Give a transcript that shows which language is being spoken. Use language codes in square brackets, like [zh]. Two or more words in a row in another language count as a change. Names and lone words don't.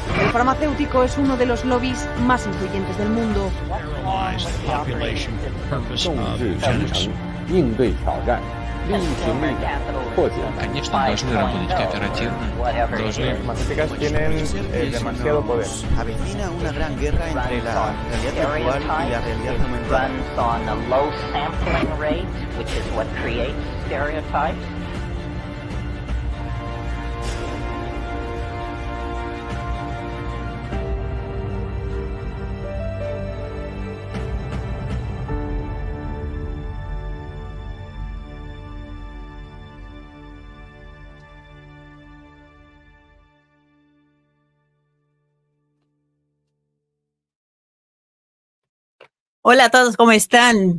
[es] farmacéutico es uno de los lobbies más influyentes del mundo. [zh] 应对挑战，力行力改，破解。 [ru] Конечно, должны работать кооперативно, должны... [es] Farmacéuticas tienen demasiado poder. Avecina una gran guerra entre la realidad virtual y la realidad aumentada. [en] Runs on a low sampling rate, which is what creates stereotypes. [es] Hola a todos, ¿cómo están?